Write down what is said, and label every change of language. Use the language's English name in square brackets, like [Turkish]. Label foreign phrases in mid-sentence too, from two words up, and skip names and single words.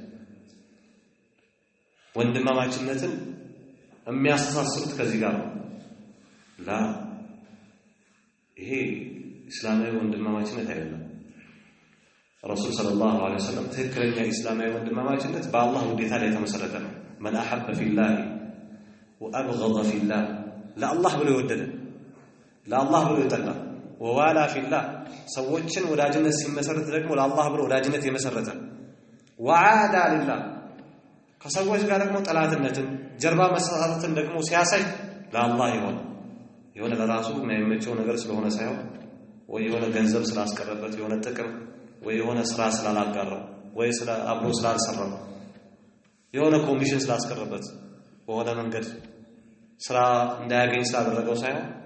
[Amharic] ወንድማማችነትን የሚያስተሳስሩት ከዚህ ጋር ነው። ይሄ እስላማዊ ወንድማማችነት አይደለም። ረሱል [Arabic] صلى الله عليه وسلم [Amharic] ትክክለኛ እስላማዊ ወንድማማችነት በአላህ ውዴታ ላይ የተመሰረተ ነው። [Arabic] من أحب في الله وأبغض في الله [Amharic] ለአላህ ብሎ የወደደ ለአላህ ብሎ የጠላ [Arabic] ወዋላ في الله [Amharic] ሰዎችን ወዳጅነት ሲመሰረት ደግሞ ለአላህ ብሎ ወዳጅነት የመሰረተ [Arabic] وعادى لله [Amharic] ከሰዎች ጋር ደግሞ ጠላትነትን ጀርባ መሰጣጠትን ደግሞ ሲያሳይ ለአላህ የሆነ ለራሱ የማይመቸው ነገር ስለሆነ ሳይሆን ወይ የሆነ ገንዘብ ስላስቀረበት የሆነ ጥቅም ወይ የሆነ ስራ ስላላጋራው ወይ ስለ አብሮ ስላልሰራው የሆነ ኮሚሽን ስላስቀረበት በሆነ መንገድ ስራ እንዳያገኝ ስላደረገው ሳይሆን